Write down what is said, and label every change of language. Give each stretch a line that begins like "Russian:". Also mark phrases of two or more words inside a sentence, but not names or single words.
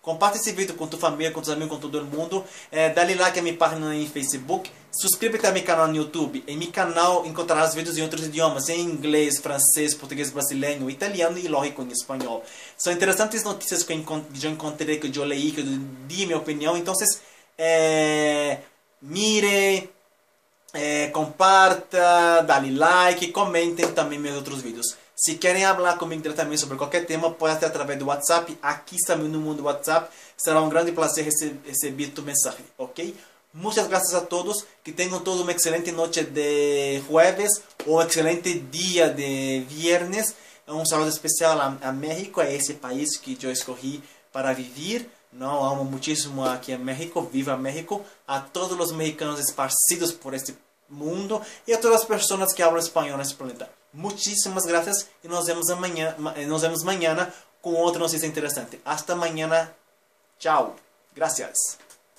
Portuguese: Comparte esse vídeo com tua família, com tus amigos, com todo mundo. Dá-lhe like a minha página em Facebook. Suscríbete a meu canal no YouTube. Em meu canal encontrarás vídeos em outros idiomas, em inglês, francês, português brasileiro, italiano e, lógico, em espanhol. São interessantes notícias que eu encontrei, que eu leí, que eu di minha opinião. Então,
Spanish: mire, comparta,
Portuguese: dá-lhe like, comentem também meus outros vídeos. Se querem falar comigo diretamente sobre qualquer tema, pode ser através do WhatsApp. Aqui está meu número do WhatsApp. Será um grande prazer receber tua mensagem, ok? Muitas graças a todos. Que tenham todos uma excelente noite de jueves ou um excelente dia de viernes. Um saludo especial a México, é esse país que eu escolhi para viver. Não, amo muitíssimo aqui em México. Viva México! A todos os mexicanos esparcidos por este mundo e a todas as pessoas que falam espanhol nesse planeta.
Spanish: Muchísimas gracias y nos vemos mañana con otra noticia interesante. Hasta mañana. Chao. Gracias.